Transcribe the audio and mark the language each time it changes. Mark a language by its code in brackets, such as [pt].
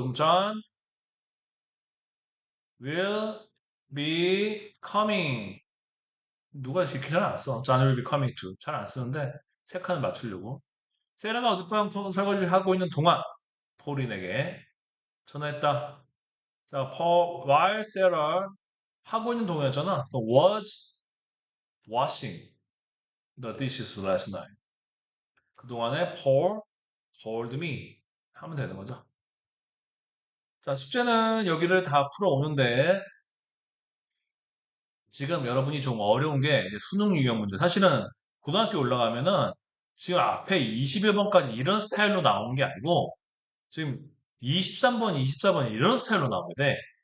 [en] 그럼 John will be coming. [ko] 누가 이렇게 잘 안 써. [en] John will be coming to. [ko] 잘 안 쓰는데, 세 칸을 맞추려고. 세라가 어젯밤 설거지를 하고 있는 동안, 폴린에게 전화했다. 자, [en] while Sarah [ko] 하고 있는 동안이었잖아. [en] So was washing the dishes last night. [ko] 그동안에 [en] Paul told me [ko] 하면 되는 거죠. 자, 숙제는 여기를 다 풀어오는데 지금 여러분이 좀 어려운 게 이제 수능 유형 문제. 사실은 고등학교 올라가면은 지금 앞에 21번까지 이런 스타일로 나오는 게 아니고 지금 23번, 24번 이런 스타일로 나오게 돼.